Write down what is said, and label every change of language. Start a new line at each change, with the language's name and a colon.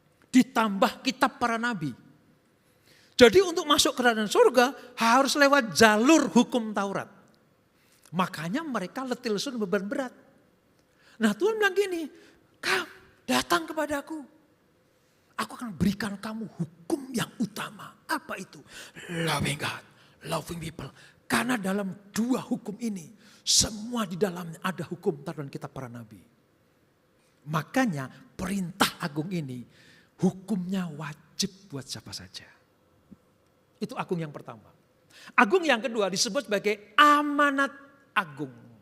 Indonesian: Ditambah kitab para nabi. Jadi untuk masuk ke dalam surga harus lewat jalur hukum Taurat. Makanya mereka letih lesu beban berat. Nah Tuhan bilang gini, kamu datang kepadaku. Aku akan berikan kamu hukum yang utama. Apa itu?
English: Loving God, loving people.
Indonesian: Karena dalam 2 hukum ini, semua di dalamnya ada hukum Taurat dan kitab para nabi. Makanya perintah agung ini hukumnya wajib buat siapa saja. Itu agung yang pertama. Agung yang kedua disebut sebagai amanat agung.